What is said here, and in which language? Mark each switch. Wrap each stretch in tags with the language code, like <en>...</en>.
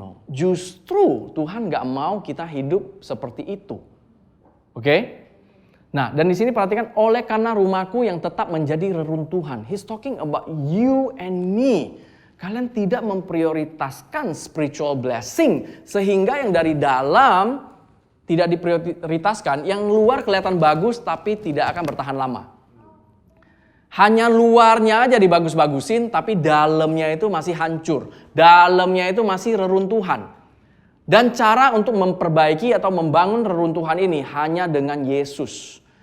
<id>Justru Tuhan nggak mau kita hidup seperti itu. Oke? Nah, dan di sini perhatikan, oleh karena rumahku yang tetap menjadi reruntuhan.</id> <en>He's talking about you and me.</en> <id>Kalian tidak memprioritaskan spiritual blessing. Sehingga yang dari dalam tidak diprioritaskan. Yang luar kelihatan bagus tapi tidak akan bertahan lama. Hanya luarnya aja dibagus-bagusin, tapi dalamnya itu masih hancur. Dalamnya itu masih reruntuhan. Dan cara untuk memperbaiki atau membangun reruntuhan ini hanya dengan Yesus.</id>